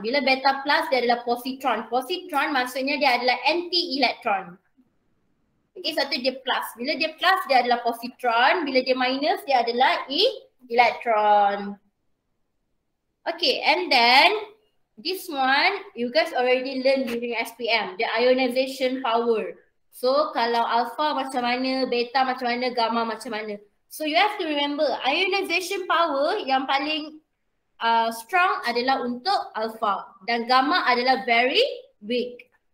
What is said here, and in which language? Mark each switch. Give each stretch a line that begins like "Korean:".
Malay: Bila beta plus, dia adalah positron. Positron maksudnya dia adalah anti-elektron. Okay, satu dia plus. Bila dia plus, dia adalah positron. Bila dia minus, dia adalah elektron.
English: Okay, and then this one, you guys already learn during SPM, the ionization power.
Malay: So kalau alpha macam mana, beta macam mana, gamma macam mana.
English: So you have to remember, ionization power
Malay: yang paling strong adalah untuk alpha dan gamma adalah
English: very weak.